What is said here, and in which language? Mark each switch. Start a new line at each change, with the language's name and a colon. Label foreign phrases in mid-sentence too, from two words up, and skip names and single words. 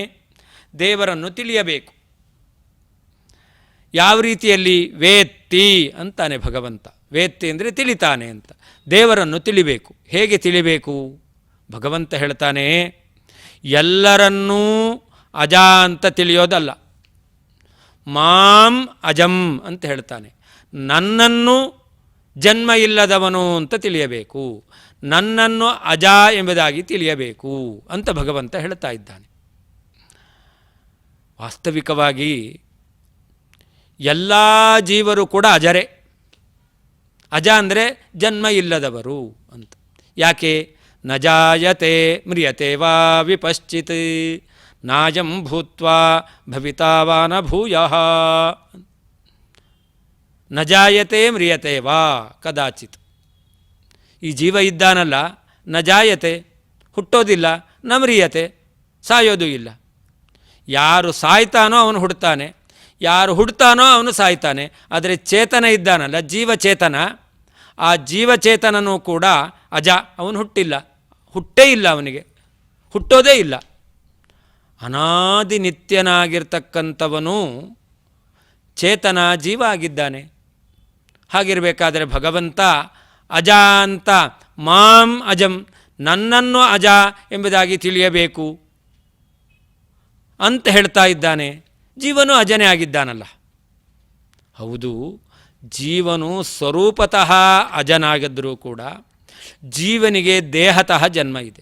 Kannada: ದೇವರನ್ನು ತಿಳಿಯಬೇಕು. ಯಾವ ರೀತಿಯಲ್ಲಿ? ವೇತ್ತಿ ಅಂತಾನೆ ಭಗವಂತ. ವೇತ್ತಿ ಅಂದರೆ ತಿಳಿತಾನೆ ಅಂತ. ದೇವರನ್ನು ತಿಳಿಬೇಕು. ಹೇಗೆ ತಿಳಿಬೇಕು? ಭಗವಂತ ಹೇಳ್ತಾನೆ, ಎಲ್ಲರನ್ನೂ ಅಜ ಅಂತ ತಿಳಿಯೋದಲ್ಲ,
Sanskrit: ಮಾಂ ಅಜಂ
Kannada: ಅಂತ ಹೇಳ್ತಾನೆ. ನನ್ನನ್ನು ಜನ್ಮ ಇಲ್ಲದವನು ಅಂತ ತಿಳಿಯಬೇಕು, ನನ್ನನ್ನು ಅಜ ಎಂಬುದಾಗಿ ತಿಳಿಯಬೇಕು ಅಂತ ಭಗವಂತ ಹೇಳ್ತಾ ಇದ್ದಾನೆ. ವಾಸ್ತವಿಕವಾಗಿ ಎಲ್ಲ ಜೀವರು ಕೂಡ ಅಜರೇ. ಅಜ ಅಂದರೆ ಜನ್ಮ ಇಲ್ಲದವರು ಅಂತ. ಯಾಕೆ?
Sanskrit: ನ ಜಾಯತೆ ಮ್ರಿಯತೆ ವಾ ವಿಪಶ್ಚಿತ್ ನಾಜಂ ಭೂತ್ವಾ ಭವಿತಾ ವಾ ನ ಭೂಯಃ. ನ ಜಾಯತೆ ಮ್ರಿಯತೆ ವಾ ಕದಾಚಿತ್.
Kannada: ಈ ಜೀವ ಇದ್ದಾನಲ್ಲ,
Sanskrit: ನ ಜಾಯತೆ
Kannada: ಹುಟ್ಟೋದಿಲ್ಲ,
Sanskrit: ನ ಮ್ರಿಯತೆ
Kannada: ಸಾಯೋದು ಇಲ್ಲ. ಯಾರು ಸಾಯ್ತಾನೋ ಅವನು ಹುಡ್ತಾನೆ, ಯಾರು ಹುಡ್ತಾನೋ ಅವನು ಸಾಯ್ತಾನೆ. ಆದರೆ ಚೇತನ ಇದ್ದಾನಲ್ಲ, ಜೀವಚೇತನ, ಆ ಜೀವಚೇತನನೂ ಕೂಡ ಅಜ. ಅವನು ಹುಟ್ಟಿಲ್ಲ, ಹುಟ್ಟೇ ಇಲ್ಲ, ಅವನಿಗೆ ಹುಟ್ಟೋದೇ ಇಲ್ಲ. ಅನಾದಿ ನಿತ್ಯನಾಗಿರ್ತಕ್ಕಂಥವನು ಚೇತನ ಜೀವ ಆಗಿದ್ದಾನೆ. ಹಾಗಿರಬೇಕಾದರೆ ಭಗವಂತ ಅಜ ಅಂತ
Sanskrit: ಮಾಂ ಅಜಂ,
Kannada: ನನ್ನನ್ನು ಅಜ ಎಂಬುದಾಗಿ ತಿಳಿಯಬೇಕು ಅಂತ ಹೇಳ್ತಾ ಇದ್ದಾನೆ. ಜೀವನು ಅಜನೇ ಆಗಿದ್ದಾನಲ್ಲ. ಹೌದು, ಜೀವನು ಸ್ವರೂಪತಃ ಅಜನಾಗಿದ್ದರೂ ಕೂಡ ಜೀವನಿಗೆ ದೇಹತಃ ಜನ್ಮ ಇದೆ.